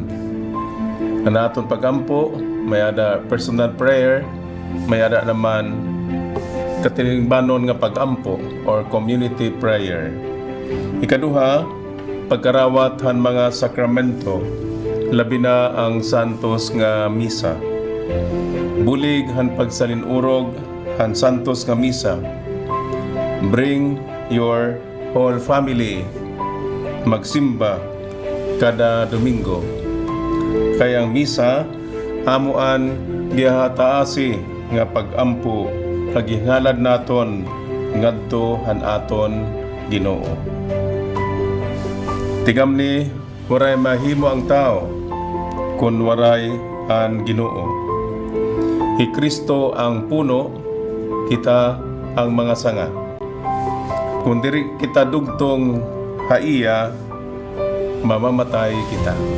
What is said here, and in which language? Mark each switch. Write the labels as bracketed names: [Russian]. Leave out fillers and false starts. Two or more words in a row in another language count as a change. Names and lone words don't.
[Waray] Ang aton pagampo may ada [English] personal prayer, [Waray] may ada naman katilingbanon nga pagampo or [English] community prayer. [Waray] Ikaduha, pagkarawat han mga sakramento, labi na ang santos nga misa. Bulig han pagsalinurog han santos nga misa. [English] Bring your whole family [Waray] magsimba kada Domingo. Kaya ang misa hamuan gihataasi nga pagampo kagihalad naton ngadto han aton Ginoo. Tigamni waray mahimo ang tao kun waray an Ginoo. Si Kristo ang puno, kita ang mga sanga. Kung diri kita dugtong haiya, mamamatay kita.